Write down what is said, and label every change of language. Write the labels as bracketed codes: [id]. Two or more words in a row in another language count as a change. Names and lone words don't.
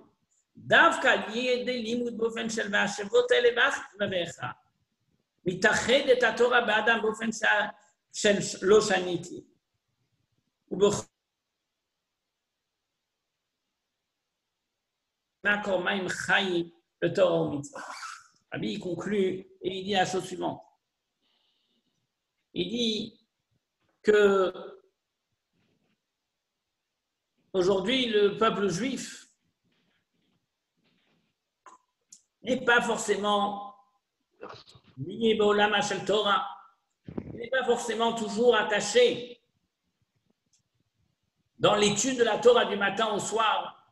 [he] דווקא על ידי לימוד באופן של והשבות אלה ואחר, מתאחדת התורה באדם באופן של לא שניתי. מקור מים חיים בתורה ומצוות. [fr] Rabbi il conclut et il dit la chose suivante. Il dit que aujourd'hui, le peuple juif n'est pas forcément lié [he] בעולם של תורה, [fr] il n'est pas forcément toujours attaché dans l'étude de la Torah du matin au soir.